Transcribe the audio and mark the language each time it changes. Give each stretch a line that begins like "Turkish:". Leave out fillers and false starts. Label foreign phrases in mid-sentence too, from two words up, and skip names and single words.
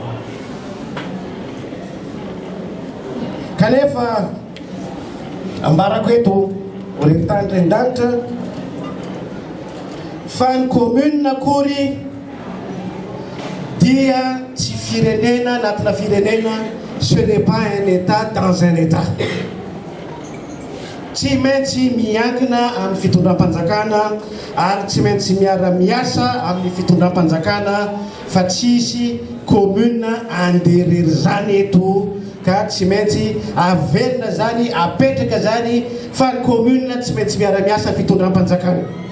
Malagasy: Kanefa ambarako eto horentanitran-danitra fa ny commune akory dia tsy firenena anatina firenena,
French: ce n'est pas un état dans un état.
Malagasy: Tsy maintsy miankina amin'ny fitondram-panjakana ary tsy maintsy miara-miasa amin'ny fitondram-panjakana fa tsisy commune anderery zany eto ka tsy maintsy avelona zany apetraka zany fa ny commune tsy maintsy miara-miasa fitondram-panjakana.